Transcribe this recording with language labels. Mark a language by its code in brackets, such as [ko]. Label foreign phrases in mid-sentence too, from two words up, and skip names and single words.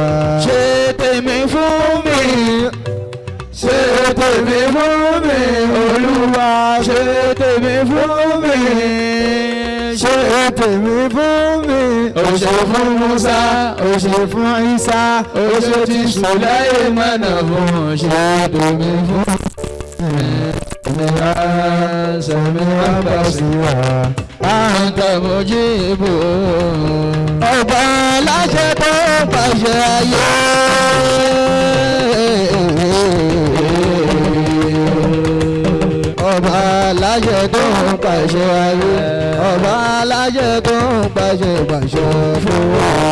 [yo] Ṣé tèmi fún mi, ṣé tèmi fún mi Olúwa, ṣé tèmi fún mi, ṣé tèmi fún mi. Ó ṣe fún Musa, ó ṣe fún Isa, ó ṣe ti Sulayman fún. Ṣé tèmi fún mi. [ar] سميعا بصيرا أنت مجيب. [yo] Ọba aláṣẹ tó pàṣẹ ayé. Ọba aláṣẹ tó pàṣẹ ayé. Ọba aláṣẹ tó pàṣẹ fún wa.